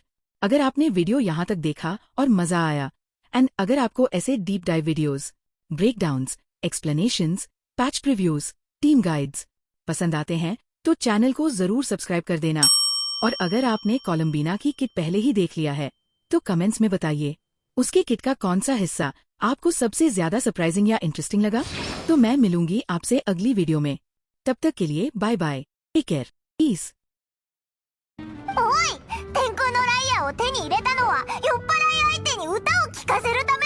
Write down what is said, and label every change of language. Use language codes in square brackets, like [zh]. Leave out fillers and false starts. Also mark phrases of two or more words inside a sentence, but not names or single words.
[hi] अगर आपने वीडियो यहाँ तक देखा और मजा आया, एंड अगर आपको ऐसे [en] deep dive videos, breakdowns, explanations, patch previews, team guides [hi] पसंद आते हैं तो चैनल को जरूर सब्सक्राइब कर देना। और अगर आपने कोलंबिना की किट पहले ही देख लिया है तो कमेंट्स में बताइए उसके किट का कौन सा हिस्सा आपको सबसे ज्यादा सरप्राइजिंग या इंटरेस्टिंग लगा। तो मैं मिलूंगी आपसे अगली वीडियो में। तब तक के लिए [en] bye bye, take care, peace. [ja] おい、天空のライアーを手に入れたのは酔っ払い相手に歌を聴かせる